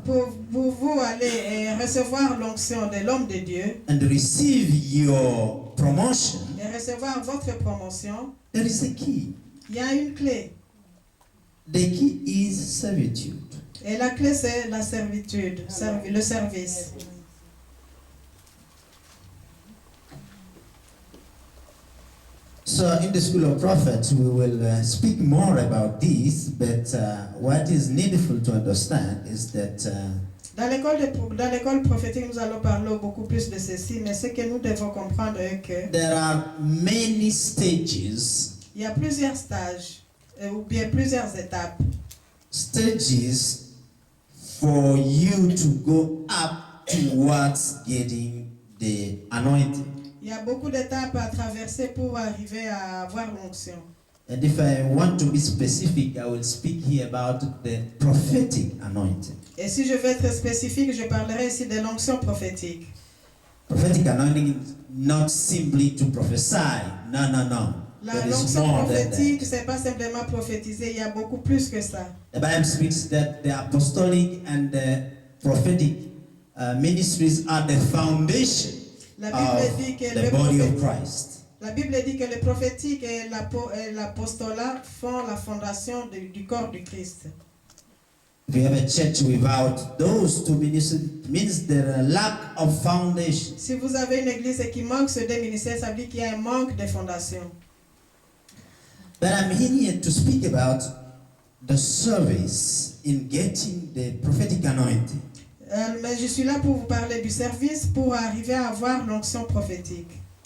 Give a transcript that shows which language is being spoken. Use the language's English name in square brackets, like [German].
[French] pour vous aller recevoir l'onction de l'homme de Dieu [English] and receive your promotion, [French] et recevoir votre promotion, [English] there is a key. [French] il y a une clé. [English] The key is servitude. [French] Et la clé, c'est la servitude, le service. [English] So in the School of Prophets, we will speak more about this, but what is needful to understand is that [French] Dans l'école prophétique, nous allons parler beaucoup plus de ceci, mais ce que nous devons comprendre est que [English] there are many stages, [French] il y a plusieurs stages, ou bien plusieurs étapes. [English] stages for you to go up towards getting the anointing. [French] Il y a beaucoup d'étapes à traverser pour arriver à avoir l'onction. [English] And if I want to be specific, I will speak here about the prophetic anointing. [French] Et si je veux être spécifique, je parlerai ici de l'onction prophétique. [English] Prophetic anointing is not simply to prophesy. No, no, no. There is [French] L'onction [English] more than [French] prophétique, [English] that. [French] c'est pas simplement prophétiser, il y a beaucoup plus que ça. [English] The Bible speaks that the apostolic and the prophetic ministries are the foundation [French] La Bible dit [English] of [French] que [English] the body of Christ. [French] La Bible dit que le prophétique et l'apostolat font la fondation du corps du Christ. [English] If you have a church without those two ministries, it means there is a lack of foundation. [French] Si vous avez une église qui manque ces deux ministères, ça veut dire qu'il y a un manque de fondation. [English] But I'm here to speak about the service in getting the prophetic anointing. [French] Mais je suis là pour vous parler du service pour arriver à avoir l'onction prophétique.